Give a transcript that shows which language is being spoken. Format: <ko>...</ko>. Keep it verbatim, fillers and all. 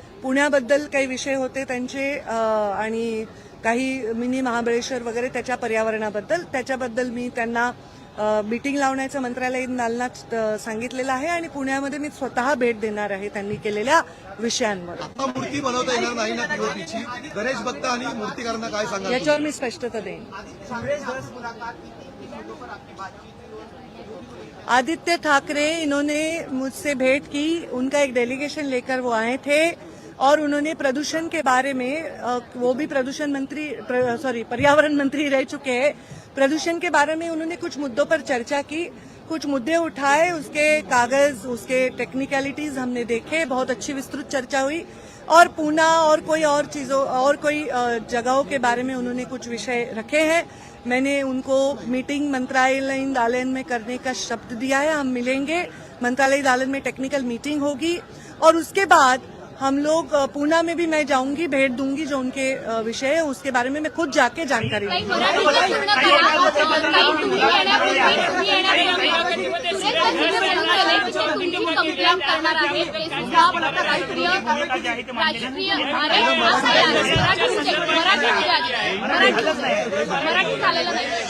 <mr>पुण्याबद्दल काही विषय होते त्यांचे अ, आणि काही मिनी महाबळेश्वर वगैरे त्याच्या पर्यावरणाबद्दल, त्याच्याबद्दल मी त्यांना मीटिंग लावण्याचं मंत्रालयीन दालनात अ, सांगितलेलं आहे आणि पुण्यामध्ये मी स्वतः भेट देणार आहे त्यांनी केलेल्या विषयांवर. आता मूर्ती बनवता येणार नाही ना पीओपीची? गणेश भक्त आणि मूर्तीकारांना काय सांगाल तुम्ही? याच्यावर मी स्पष्टता देईन.</mr> <hi>आदित्य ठाकरे इन्होंने मुझसे भेंट की, उनका एक डेलीगेशन लेकर वो आए थे और उन्होंने प्रदूषण के बारे में अ, वो भी प्रदूषण मंत्री प्र, सॉरी पर्यावरण मंत्री रह चुके हैं, प्रदूषण के बारे में उन्होंने कुछ मुद्दों पर चर्चा की, कुछ मुद्दे उठाए, उसके कागज उसके टेक्निकलिटीज हमने देखे, बहुत अच्छी विस्तृत चर्चा हुई और पूना और कोई और चीजों और कोई अ, जगहों के बारे में उन्होंने कुछ विषय रखे हैं. मैंने उनको मीटिंग मंत्रालयीन दालन में करने का शब्द दिया है. हम मिलेंगे मंत्रालय दालन में, टेक्निकल मीटिंग होगी और उसके बाद हम लोग अ, पूना में भी मैं जाऊंगी, भेंट दूंगी, जो उनके अ, विषय है उसके बारे में मैं खुद जाके जानकारी</hi> <mr>काही काही तुम्ही येण्यापूर्वी तुम्ही येण्यापूर्वी तुम्ही कंप्लेंट करणार आहे ते सुद्धा राष्ट्रीय राष्ट्रीय अरे असं आहे. मराठीचे मराठीचे आहे. मराठी मराठी चालेलं नाही.</mr>